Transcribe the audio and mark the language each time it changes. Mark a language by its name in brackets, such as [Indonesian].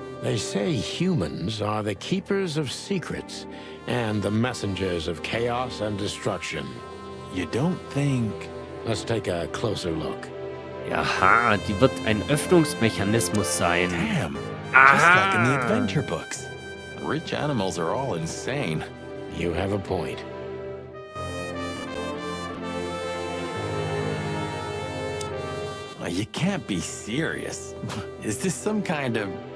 [English] They say humans are the keepers of secrets and the messengers of chaos and destruction. You don't think... Let's take a closer look. [German] Aha, die wird ein Öffnungsmechanismus sein. [English] Damn, Aha. just like in the adventure books. Rich animals are all insane. You have a point. You can't be serious. Is this some kind of...